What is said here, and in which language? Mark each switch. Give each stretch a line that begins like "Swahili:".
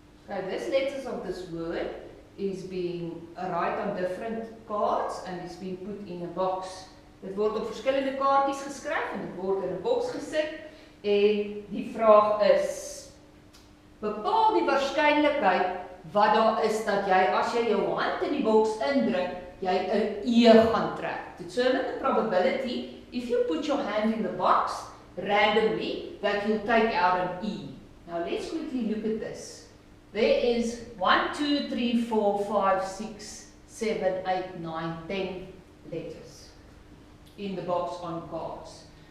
English: Okay, this letters of this word is being write on different cards and is being put in a box.
Afrikaans: Dit word op verskillende kaartjies geskryf en dit word in 'n boks gesit en die vraag is: bepaal die waarskynlikheid wat daar is dat jy as jy jou hand in die boks indruk, jy 'n E gaan trek.
English: Determine the probability if you put your hand in the box randomly that you'll take out an E. Now let's quickly look at this. There is 1, 2, 3, 4, 5, 6, 7, 8, 9, 10 letters in the box on cards.